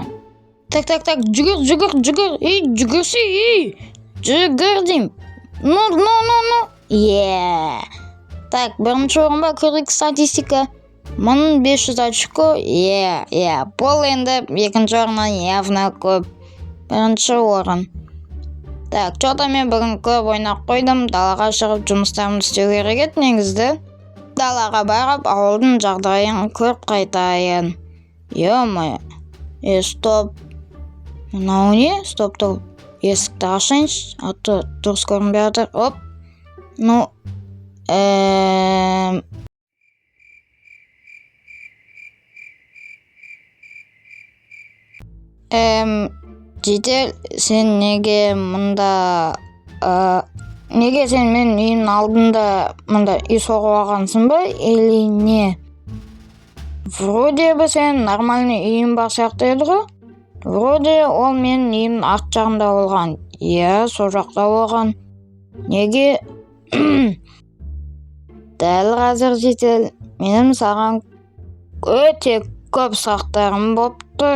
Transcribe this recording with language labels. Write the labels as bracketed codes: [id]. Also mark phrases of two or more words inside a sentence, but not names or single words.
[kk] Так, жүгір, жүгірші, жүгір дейм. Ну. Так, бірінші орынға көрейік статистика. 1500 очко, бұл енді екінші орыннан явно көп. Бірінші орын. [ru] Так, что-то [kk] мен бүгін көп ойнақ қойдым, далаға шығып жұмыстарымды істеу керек еді негізді. Далаға барып, ауылдың жағдайын көріп қайтайын. [ru] Ё-моё. Стоп. [kk] Мынау не? [ru] Стоп. [kk] Есікті ашайыншы, аты дұрыс көрінбей жатыр. Оп. Ну, Жедел, сен неге мұнда... Неге сен мен үйімнің алдында мұнда үй соғып алғансың ба? [ru] Или не? Вроде бы [kk] сен нормальный үйім бар сияқты еді ғой? Вроде ол мен үйімнің арт жағында болған. Иә, сол жақта болған. Неге? Дәл қазір жетел, менің саған өте көп сұрақтарым болып тұр.